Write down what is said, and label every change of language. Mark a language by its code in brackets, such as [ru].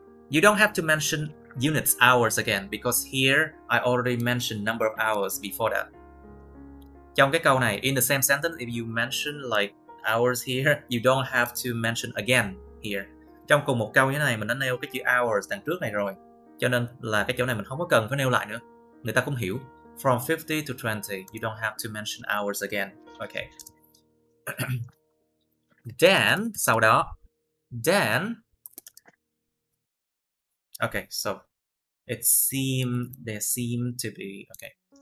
[en] You don't have to mention units, hours again, because here I already mentioned number of hours before that. [vi] Trong cái câu này, [en] in the same sentence, if you mention like hours here, you don't have to mention again here. [vi] Trong cùng một câu như thế này, mình đã nêu cái chữ hours đằng trước này rồi, cho nên là cái chỗ này mình không có cần phải nêu lại nữa. Người ta cũng hiểu. [en] From 50 to 20. You don't have to mention hours again. Okay. Then, [vi] sau đó. [en] Then. Okay, so there seem to be, okay.